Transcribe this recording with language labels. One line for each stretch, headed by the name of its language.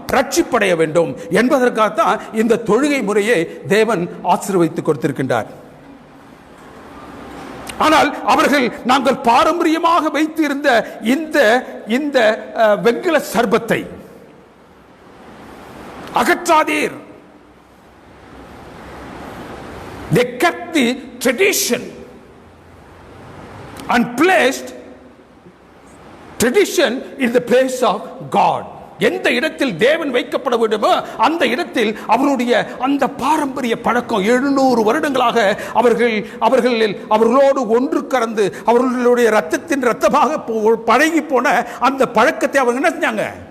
Tamil: ரட்சிப்படைய வேண்டும் என்பதற்காகத்தான் இந்த தொழுகை முறையை தேவன் ஆசீர்வதித்து கொடுத்திருக்கின்றார். ஆனால் அவர்கள் நாங்கள் பாரம்பரியமாக வைத்திருந்த இந்த வெண்கல சர்ப்பத்தை அகற்றாதீர்.
English: They kept the tradition and placed tradition in the place of God.
Tamil: எந்த இடத்தில் தேவன் வைக்கப்பட வேண்டுமோ அந்த இடத்தில் அவருடைய அந்த பாரம்பரிய பழக்கம் 700 வருடங்களாக அவர்களோடு ஒன்று கலந்து அவர்களுடைய ரத்தத்தின் ரத்தமாக பழகி போன அந்த பழக்கத்தை அவங்க என்ன செஞ்சாங்க?